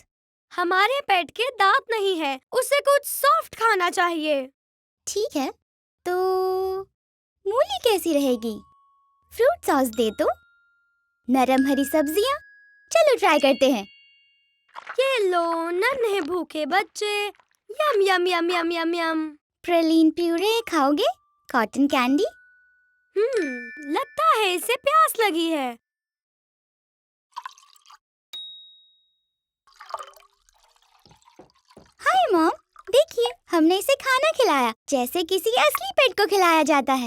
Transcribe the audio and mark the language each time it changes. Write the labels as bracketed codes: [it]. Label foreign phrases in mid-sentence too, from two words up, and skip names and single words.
[hi] हमारे पेट के दांत नहीं है, उसे कुछ सॉफ्ट खाना चाहिए। ठीक है, तो मूली कैसी रहेगी? [en] fruit sauce [hi] दे दो। नरम हरी सब्जियां, चलो ट्राई करते हैं। ये लो नन्हे भूखे बच्चे, यम यम यम यम यम यम। [en] praline puree [hi] खाओगे? [en] cotton candy? [hi] लगता है इसे प्यास लगी है। [en] hi mom, [hi] देखिए हमने इसे खाना खिलाया जैसे किसी असली पेट को खिलाया जाता है।